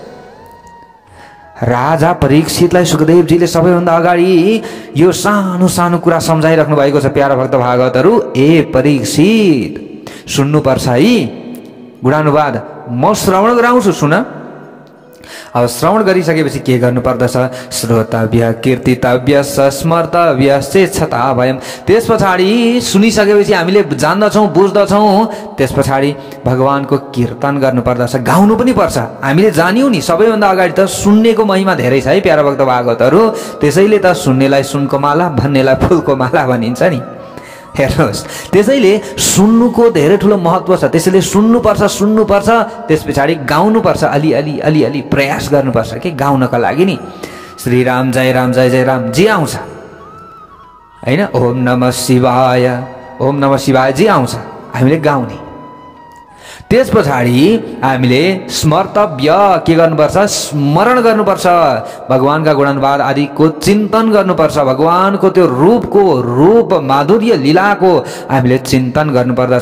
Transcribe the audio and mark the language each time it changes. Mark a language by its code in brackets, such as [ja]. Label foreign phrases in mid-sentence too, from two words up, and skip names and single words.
[ne] राजा परीक्षितलाई सुखदेवजीले सबैभन्दा अगाडि यो सानो सानो कुरा सम्झाइराख्नु भएको छ। प्यारा भक्त भागवतहरू, ए परीक्षित सुन्नुपर्छ है गुणानुवाद। म श्रवण गराउँछु, सुन। अब श्रवण गरिसकेपछि के गर्नुपर्दछ? [sa] श्रोतव्य कीर्तितव्य स्मर्तव्य चेच्छता भयम। [ne] त्यस पछाडि सुनिसकेपछि हामीले जान्दछौँ, बुझ्दछौँ, त्यस पछाडि भगवानको कीर्तन गर्नुपर्दछ, गाउनु पनि पर्छ। हामीले जान्यौँ नि सबैभन्दा अगाडि त सुन्नेको महिमा धेरै छ है प्यारा भक्त भागवतहरू। त्यसैले त सुन्नेलाई सुनको माला, भन्नेलाई फुलको माला भनिन्छ नि। हेर्नुहोस्, त्यसैले सुन्नुको धेरै ठुलो महत्त्व छ। त्यसैले सुन्नुपर्छ, त्यस पछाडि गाउनुपर्छ। अलि प्रयास गर्नुपर्छ कि गाउनका लागि नि। [sa] श्रीराम जय राम जय जय राम [ne] जे आउँछ होइन, [sa] ओम नमः शिवाय, ओम नमः शिवाय [ne] जे आउँछ हामीले गाउने। त्यस पछाडि हामीले स्मर्तव्य के गर्नुपर्छ? स्मरण गर्नुपर्छ। भगवानका गुणानुवाद आदिको चिन्तन गर्नुपर्छ। भगवानको त्यो रूप माधुर्य लीलाको हामीले चिन्तन गर्नुपर्दछ।